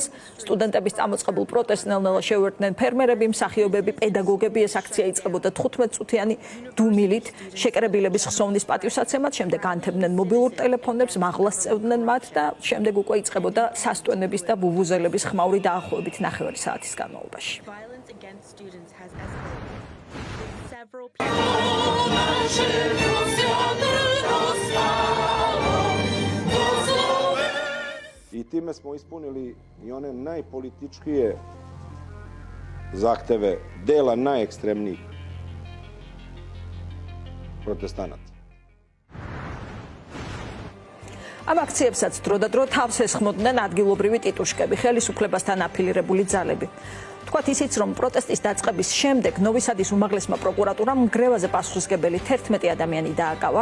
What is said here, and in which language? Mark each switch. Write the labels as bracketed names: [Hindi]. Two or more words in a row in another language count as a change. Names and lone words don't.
[Georgian] სტუდენტების წამოწყებულ პროტესტს ნელ-ნელა შეუერთდნენ ფერმერები, მსახიობები, პედაგოგები. ეს აქცია იწყებოდა 15 წუთიანი დუმილით, შეკრებილების ხსოვნის პატივსაცემად, შემდეგ ანთებდნენ მობილურ ტელეფონებს, მაღლას წევდნენ მათ და შემდეგ უკვე იწყებოდა სასტვენების და ვუვუზელების ხმაური დაახლოებით 9 საათის განმავლობაში. [English] Against students has escalated. Several [Serbian] I time smo ispunili i one najpolitičkije zahteve dela najekstremnijih protestanata. [Georgian] ამ აქციებსაც დროდადრო თავს ესხმოდნენ ადგილობრივი ტიტუშკები, ხელისუფლებასთან აფილირებული ძალები. თქვათ ისიც, რომ პროტესტის დაწყების შემდეგ ნოვი სადის უმაღლესმა პროკურატურამ მგრევაზე პასუხისმგებელი 11 ადამიანი დააკავა.